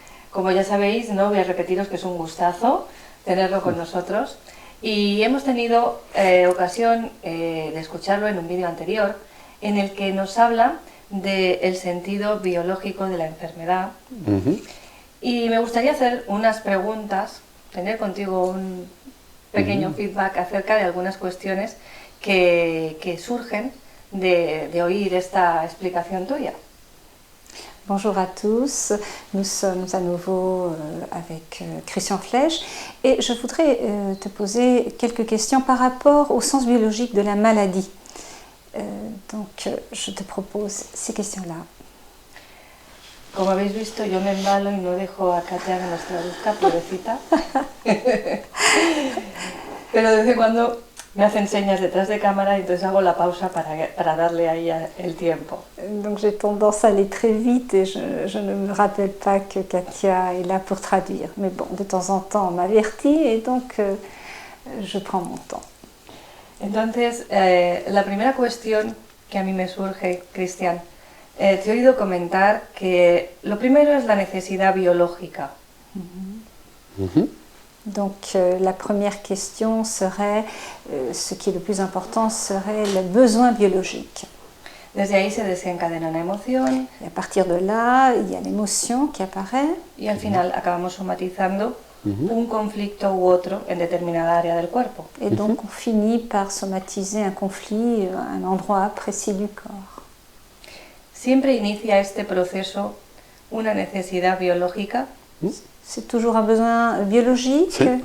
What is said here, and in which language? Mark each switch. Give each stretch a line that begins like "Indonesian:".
Spanish: Como ya sabéis, no voy a repetiros que es un gustazo tenerlo con nosotros y hemos tenido ocasión de escucharlo en un vídeo anterior en el que nos habla del sentido biológico de la enfermedad. Y me gustaría hacer unas preguntas, tener contigo un pequeño feedback acerca de algunas cuestiones que surgen de oír esta explicación tuya.
French: Bonjour à tous, nous sommes à nouveau avec Christian Fletch et je voudrais te poser quelques questions par rapport au sens biologique de la maladie. Donc je te propose ces questions-là.
Spanish: Como habéis visto, yo me embalo y no dejo a Katia que nos traduzca, pobrecita. Pero de vez en cuando me hacen señas detrás de cámara y entonces hago la pausa para darle ahí el tiempo.
French: Donc j'ai tendance à aller très vite et je ne me rappelle pas que Katia est là pour traduire. Mais bon, de temps en temps, on m'avertit et donc je prends mon temps.
Spanish: Entonces, la primera cuestión que a mí me surge, Christian, te he oído comentar que lo primero es la necesidad biológica.
French: Donc la première question serait, ce qui est le plus important serait le besoin biologique.
Spanish: Desde ahí se desencadena una emoción.
French: Et à partir de là, il y a l'émotion qui apparaît.
Spanish: Y al final acabamos somatizando un conflicto u otro en determinada área del cuerpo.
French: Et donc on finit par somatiser un conflit à un endroit précis du corps.
Spanish: Siempre inicia este proceso una necesidad biológica.
French: C'est toujours un besoin biologique.